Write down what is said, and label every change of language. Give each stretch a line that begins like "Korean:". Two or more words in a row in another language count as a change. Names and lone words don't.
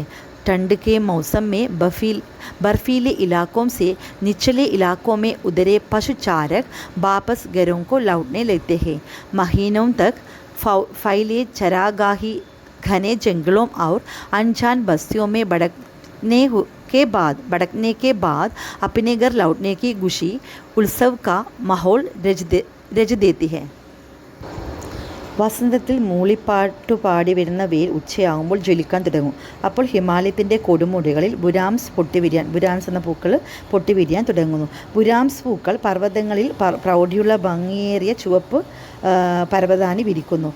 Hindi: ठंड के मौसम में बर्फीले इलाकों से निचले इलाकों में उतरे पशुचारक वापस घरों को लौटने लगते हैं. महीनों तक फैले चरागाही घने जंगलों और अनजान बस्तियों में भड़कने के बाद अपने घर लौटने की खुशी उत्सव का माहौल रच देती है.
Malayalam: വസന്തത്തിൽ മൂളിപ്പാട്ടു പാടി വരുന്ന വെയിൽ ഉച്ചയാകുമ്പോൾ ജ്വലിക്കാൻ തുടങ്ങും. അപ്പോൾ ഹിമാലയത്തിൻ്റെ കൊടുമുടികളിൽ ബുരാൻസ് എന്ന പൂക്കൾ പൊട്ടിവിരിയാൻ തുടങ്ങുന്നു. ബുരാംസ് പൂക്കൾ പർവ്വതങ്ങളിൽ പ്രൗഢിയുള്ള ഭംഗിയേറിയ ചുവപ്പ് പർവ്വതാനി വിരിക്കുന്നു.